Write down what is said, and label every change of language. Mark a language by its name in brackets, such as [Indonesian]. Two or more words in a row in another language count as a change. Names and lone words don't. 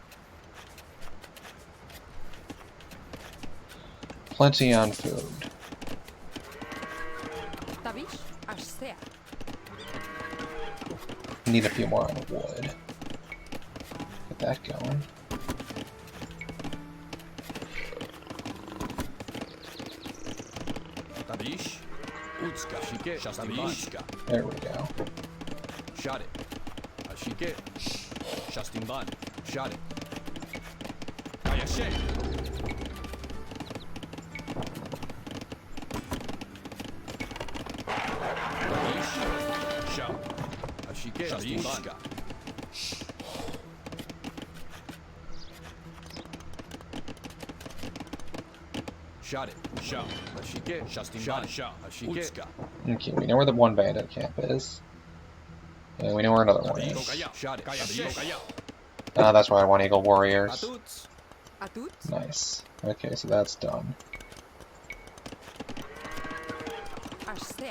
[English] Plenty on food. Tabish. Ashsea. Need a few more on wood. Get that going. Tabish. Utska. Ashike. Shastingan. There we go. Shot it. Ashike. Shastingan. Shot it. Ayashe. Tabish. Sha. Ashike. Shastingan. Shot it. Sha. Ashike. Shastingan. Sha. Ashike. Utska. Okay, we know where the one bandit camp is. And we know where another one is. Shot it. Tabish. That's why I want Eagle Warriors. Atuts. Atut. Nice. Okay, so that's done. Ashsea.